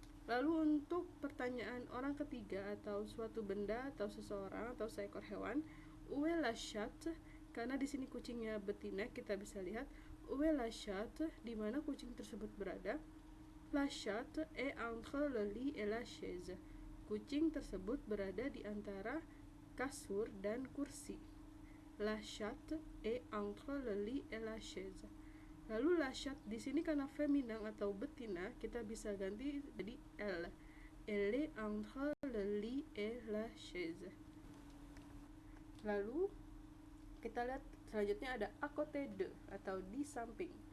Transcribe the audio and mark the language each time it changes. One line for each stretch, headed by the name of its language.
Indonesian: Lalu untuk pertanyaan orang ketiga atau suatu benda atau seseorang atau seekor hewan,
French: où est la chatte?
Indonesian: Karena di sini kucingnya betina, kita bisa lihat
French: où est la chatte,
Indonesian: di mana kucing tersebut berada.
French: La chatte est entre le lit et la chaise.
Indonesian: Kucing tersebut berada di antara kasur dan kursi.
French: La chatte est entre le lit et la chaise.
Indonesian: Lalu
French: la chatte
Indonesian: di sini karena feminin atau betina, kita bisa ganti jadi elle.
French: Elle est entre le lit et la chaise.
Indonesian: Lalu kita lihat selanjutnya ada à côté de atau di samping.